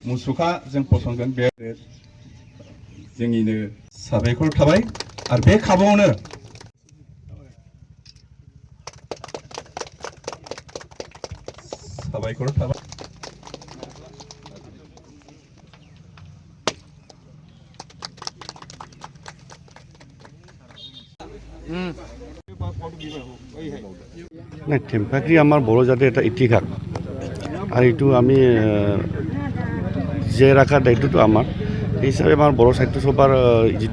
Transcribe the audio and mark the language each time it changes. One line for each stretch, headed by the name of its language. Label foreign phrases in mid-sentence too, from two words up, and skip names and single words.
Bodo: मुसुखा जों फसंगोन बे जोंनिनो साबायखर थाबाय आरो बे खाबुआवनो साबायखर थाबाय
Assamese: নাই টেম্পাকি আমাৰ বড়ো জাতিৰ এটা ইতিহাস আৰু এইটো আমি জীয়াই ৰখাৰ দায়িত্বটো আমাৰ সেই হিচাপে আমাৰ বড়ো সাহিত্য সভাৰ যিটো